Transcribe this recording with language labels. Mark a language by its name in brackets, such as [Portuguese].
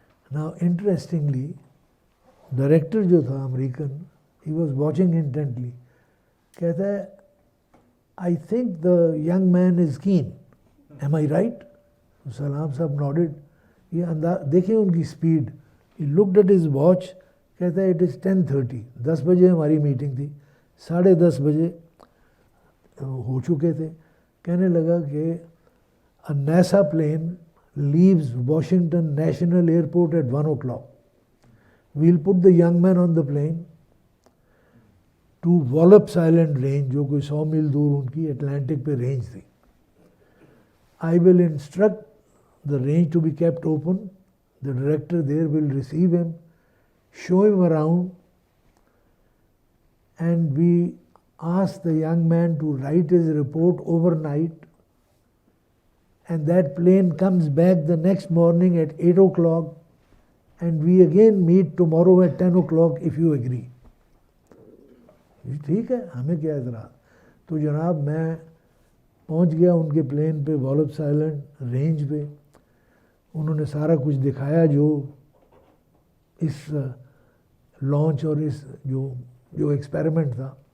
[English] نا interestingly director جو تھا American, he was watching intently, [Urdu] کہتا ہے [English] I think the young man is keen, am I right? Salam sahib nodded. [Urdu] یہ دیکھیں ان کی speed. [English] He looked at his watch. [Urdu] کہتا ہے [English] it is [Urdu] 10:30. 10 بجے ہماری میٹنگ تھی. 10:30 بجے ہو چکے تھے. کہنے لگا کہ [English] a NASA plane leaves Washington National Airport at 1 o'clock. We'll put the young man on the plane to Wallops Island range, [Urdu] جو کوئی 100 میل دور ان کی اٹلانٹک پہ رینج تھی. [English] I will instruct the range to be kept open. The director there will receive him, show him around, and we ask the young man to write his report overnight, and that plane comes back the next morning at 8 o'clock, and we again meet tomorrow at 10 o'clock if you agree. [Urdu] ٹھیک ہے, ہمیں کیا اعتراض. تو جناب میں پہنچ گیا ان کے پلین پہ, والپس آئلینڈ رینج پہ. انہوں نے سارا کچھ دکھایا جو اس لانچ اور اس جو ایکسپیریمنٹ تھا.